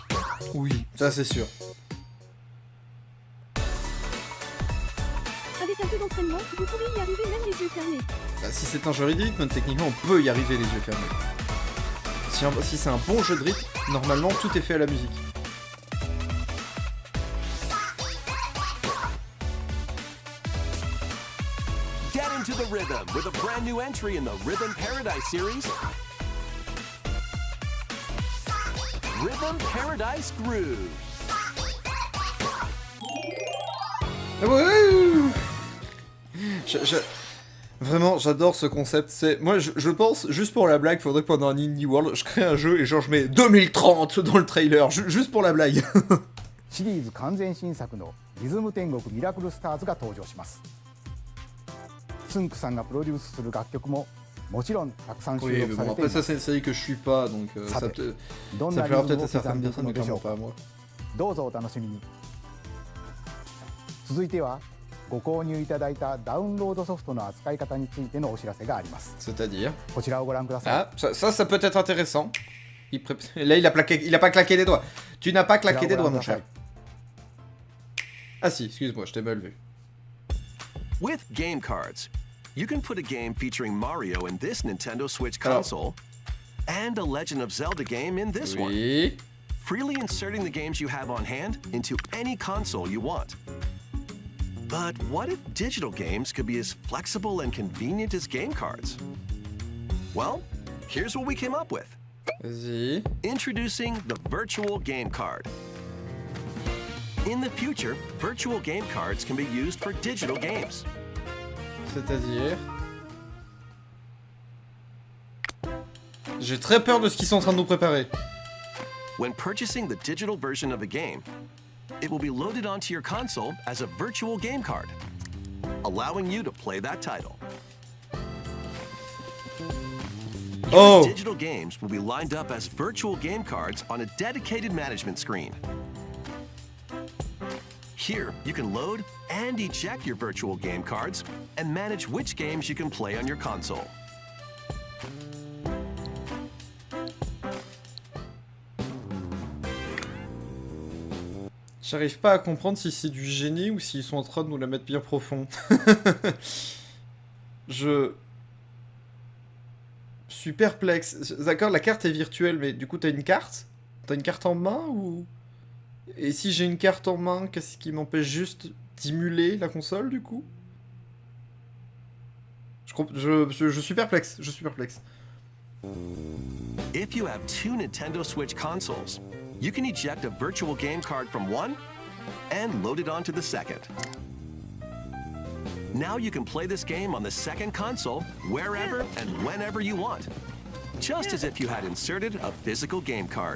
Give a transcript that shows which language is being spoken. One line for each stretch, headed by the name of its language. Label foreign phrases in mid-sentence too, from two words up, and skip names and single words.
French: Oui, ça c'est sûr. Avec un peu d'entraînement, vous pourrez y arriver même les yeux fermés. Bah, si c'est un jeu de rythme, techniquement on peut y arriver les yeux fermés. Si c'est un bon jeu de rythme, normalement tout est fait à la musique.
English: Get into the rhythm with a brand new entry in the Rhythm Paradise series. Rhythm Paradise Groove. Wouhou.
French: Vraiment, j'adore ce concept. Moi, je pense, juste pour la blague, faudrait que pendant un Indie World, je crée un jeu et genre je mets 2030 dans le trailer, juste pour la blague.
Japanese: シリーズ完全新作のリズム天国ミラクルスターズが登場します。つんくさんがプロデュースする楽曲ももちろんたくさん収
French: Oui,
Japanese: 録
French: mais
Japanese: さ
French: bon,
Japanese: れて
French: après
Japanese: いま
French: ça,
Japanese: す。
French: c'est une série que je suis pas, donc ça,
Japanese: Ça どん
French: ça
Japanese: なリ
French: plaira
Japanese: ズ
French: peut-être
Japanese: ム
French: à
Japanese: を刻
French: certaines
Japanese: んでいく
French: personnes,
Japanese: の
French: mais
Japanese: でしょ
French: clairement
Japanese: うか
French: pas à moi.
Japanese: どうぞお楽しみに。続いてはご購入いただいたダウンロードソフトの扱い方についてのお知らせがあります。
French: C'est-à-dire...
Japanese: こちらをご覧ください。
French: Ah, ça peut être intéressant. Là, il a pas claqué des doigts. Tu n'as pas claqué des doigts, mon cher. Ah si, excuse-moi, je t'ai mal vu.
English: With game cards, you can put a game featuring Mario in this Nintendo Switch console and a Legend of Zelda game in this one.
French: Oui.
English: Freely inserting the games you have on hand into any console you want. But what if digital games could be as flexible and convenient as game cards? Well, here's what we came up with.
French: Vas-y.
English: Introducing the Virtual Game Card. In the future, virtual game cards can be used for digital games.
French: C'est-à-dire... J'ai très peur de ce qu'ils sont en train de nous préparer.
English: When purchasing the digital version of a game, it will be loaded onto your console as a virtual game card, allowing you to play that title. Your digital games will be lined up as virtual game cards on a dedicated management screen. Here, you can load and eject your virtual game cards and manage which games you can play on your console.
French: J'arrive pas à comprendre si c'est du génie ou s'ils sont en train de nous la mettre bien profond. Je suis perplexe. D'accord, la carte est virtuelle, mais du coup t'as une carte? T'as une carte en main ou... Et si j'ai une carte en main, qu'est-ce qui m'empêche juste d'émuler la console du coup? Je suis perplexe, je suis perplexe.
English: If you have two Nintendo Switch consoles, you can eject a virtual game card from one and load it onto the second. Now you can play this game on the second console wherever and whenever you want, just as if you had inserted a physical game card.